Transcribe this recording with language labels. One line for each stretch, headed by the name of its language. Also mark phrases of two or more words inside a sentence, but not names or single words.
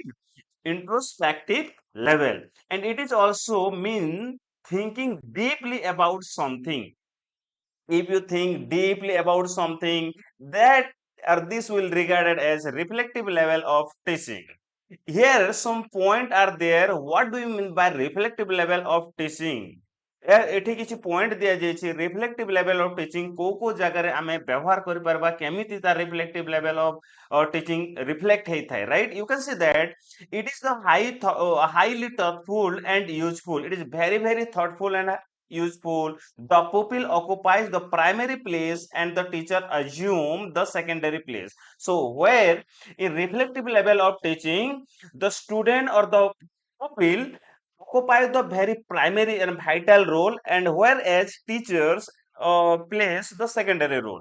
English: Introspective level, and it is also mean thinking deeply about something. If you think deeply about something, that or this will regarded as a reflective level of teaching. Here some point are there. What do you mean by reflective level of teaching?
Odia: ଏଠି କିଛି ପଏଣ୍ଟ ଦିଆଯାଇଛି
English: reflective level of teaching
Odia: କୋଉ କୋଉ ଜାଗାରେ ଆମେ ବ୍ୟବହାର କରିପାରିବା, କେମିତି ତା
English: reflective level of teaching
Odia: ରିଫ୍ଲେକ୍ଟ ହେଇଥାଏ, ରାଇଟ୍?
English: you can see that it is the highly thoughtful and useful. It is very thoughtful and useful. The pupil occupies the primary place and the teacher assume the secondary place. So where in reflective level of teaching, the student or the pupil occupy the very primary and vital role, and whereas teachers plays the secondary role.